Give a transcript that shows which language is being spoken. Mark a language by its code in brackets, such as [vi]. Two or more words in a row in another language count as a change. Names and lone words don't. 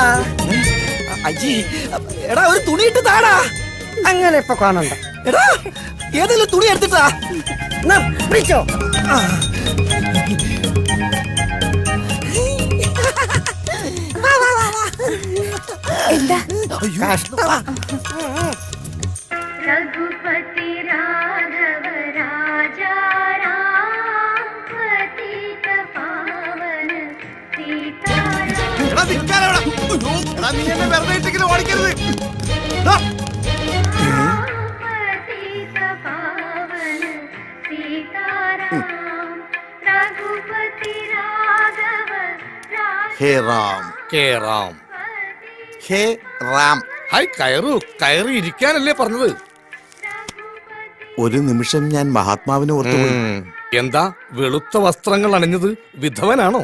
[ml] അയ്യേ, എടാ ഒരു തുണി ഇട്ട് താടാ. അങ്ങനെ ഇപ്പൊ കാണണ്ട. എടാ, ഏതെങ്കിലും തുണി എടുത്തിട്ടാ. പിടിച്ചോ. എന്താ? [hi] रघुपति राघव राजा राम पतित पावन सीताराम [ml] ഓടിക്കരുത്. [hi] पतित पावन सीताराम रघुपति राघव [ml] ഹേ റാം. കെ റാം. ഹേ റാം. ഹായ്, കയറി ഇരിക്കാനല്ലേ പറഞ്ഞത്? ഒരു നിമിഷം ഞാൻ മഹാത്മാവിനെ ഓർത്തുപോയി. എന്താ വെളുത്ത വസ്ത്രങ്ങൾ അണിഞ്ഞത്? വിധവനാണോ?